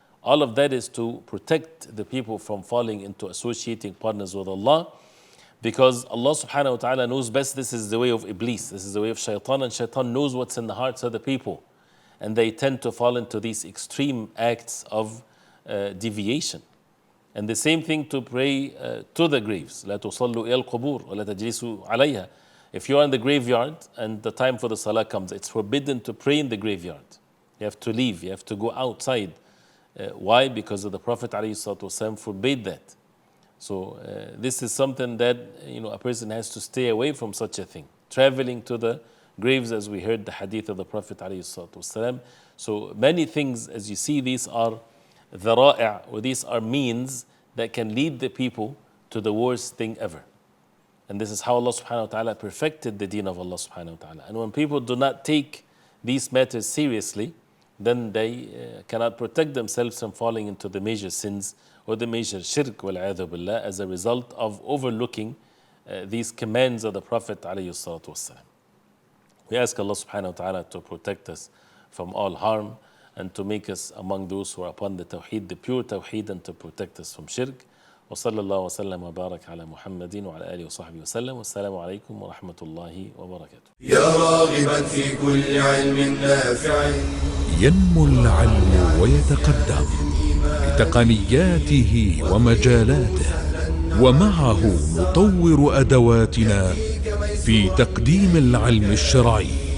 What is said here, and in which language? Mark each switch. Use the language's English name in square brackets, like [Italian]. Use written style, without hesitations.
[English] All of that is to protect the people from falling into associating partners with Allah, because Allah subhanahu wa ta'ala knows best. This is the way of Iblis, this is the way of Shaitan, and Shaitan knows what's in the hearts of the people. And they tend to fall into these extreme acts of deviation. And the same thing to pray to the graves. [Arabic] لا تصلوا إلى القبور ولا تجلسوا عليها. [English] If you're in the graveyard and the time for the salah comes, it's forbidden to pray in the graveyard. You have to leave, you have to go outside. Why? Because of the Prophet ﷺ forbade that. So this is something that a person has to stay away from such a thing. Traveling to the graves, as we heard the hadith of the Prophet ﷺ. So many things, as you see, these are dhara'i', or these are means that can lead the people to the worst thing ever. And this is how Allah subhanahu wa ta'ala perfected the deen of Allah subhanahu wa ta'ala. And when people do not take these matters seriously, then they cannot protect themselves from falling into the major sins or the major shirk wal-'adhu billah as a result of overlooking these commands of the Prophet alayhi salatu wassalam. We ask Allah subhanahu wa ta'ala to protect us from all harm and to make us among those who are upon the tawheed, the pure tawheed, and to protect us from shirk. [Arabic] وصلى الله وسلم وبارك على محمد وعلى آله وصحبه وسلم والسلام عليكم ورحمة الله وبركاته. يا راغبا في كل علم نافع ينمو العلم ويتقدم بتقنياته ومجالاته، ومعه نطور أدواتنا في تقديم العلم الشرعي.